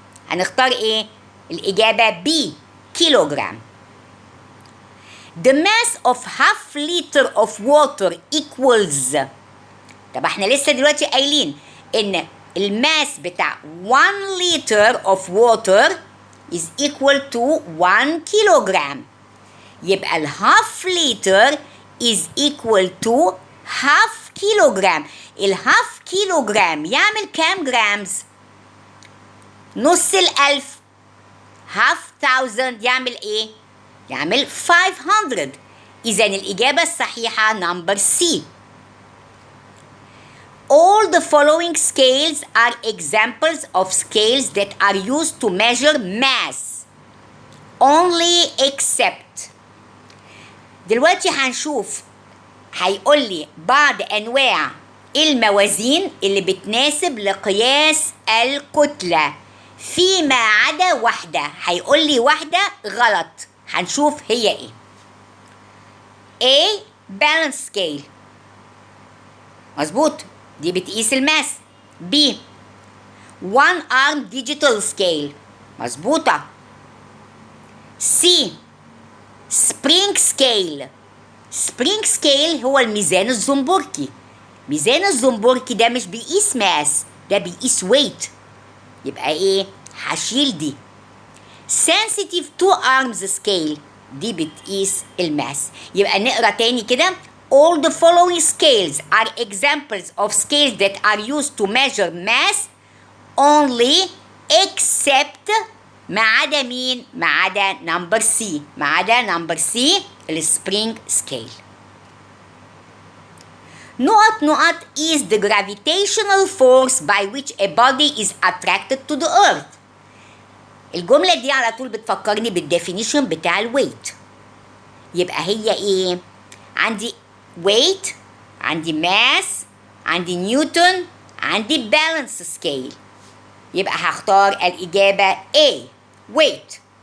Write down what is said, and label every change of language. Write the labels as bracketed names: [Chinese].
[Arabic] هنختار ايه؟ الإجابة B كيلوغرام. [English] The mass of half liter of water equals. [Arabic] طب احنا لسه دلوقتي قايلين ان الماس بتاع [English] 1 liter of water is equal to 1 [Arabic] كيلوغرام. يبقى الهاف لتر [English] is equal to half [Arabic] كيلوغرام. الهاف كيلوغرام يعمل كام جرامز؟ نص الألف. [English] half thousand [Arabic] يعمل ايه؟ يعمل 500. إذن الإجابة الصحيحة نمبر C. [English] All the following scales are examples of scales that are used to measure mass only except. [Arabic] دلوقتي هنشوف، هيقول لي بعض أنواع الموازين اللي بتناسب لقياس الكتلة فيما عدا واحدة. هيقول لي واحدة غلط، هنشوف هي ايه. [English] A balance scale [Arabic] مظبوط، دي بتقيس الماس. [English] B one arm digital scale [Arabic] مظبوطة. [English] C spring scale. [Arabic] spring scale هو الميزان الزنبركي. ميزان الزنبركي ده مش بيقيس ماس، ده بيقيس weight. يبقى ايه؟ هشيل دي. [English] sensitive two arms scale [Arabic] دي بتقيس الماس. يبقى نقرا تاني كده. [English] all the following scales are examples of scales that are used to measure mass only except [Arabic] ما عدا مين؟ ما عدا نمبر سي. ما عدا نمبر سي السبرينج سكيل. [English] نقط is the gravitational force by which a body is attracted to the earth. [Arabic] الجملة دي على طول بتفكرني بالديفينيشن بتاع الويت. يبقى هي ايه؟ عندي weight، عندي mass، عندي نيوتن، عندي بالانس سكيل. يبقى هختار الإجابة A weight.